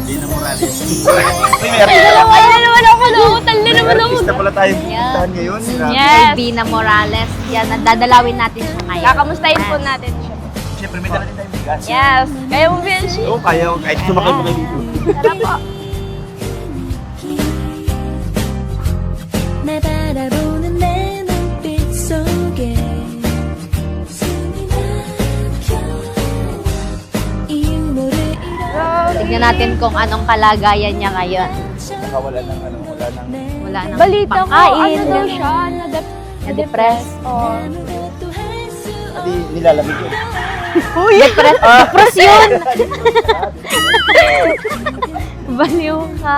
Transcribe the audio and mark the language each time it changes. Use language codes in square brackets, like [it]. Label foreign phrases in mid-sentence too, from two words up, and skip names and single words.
[tl] Bina Morales. Uy, meron Ay, na naman ako, nauutal na naman ako. artista pala tayo pupuntahan ngayon. Grabe. Yes. Kay Bina Morales. Yan, dadalawin natin siya ngayon. Kakamustahin po natin siya. Siyempre, may dala din tayong bigas. Yes. Kaya mo, Benji. Oo, kaya ko. Kahit sumakay mo kayo dito. Tara po. [ko] 날 바라보는 내 눈빛 속에 숨이 막혀 이유 모를 [tl] Tignan natin kung anong kalagayan niya ngayon. Nakawala ng ano, wala ng... Wala nang Balita ko, pangkain. ano daw siya, Na-depress. Oh. Hindi nilalamig yun. Depress yun! Baliw ka.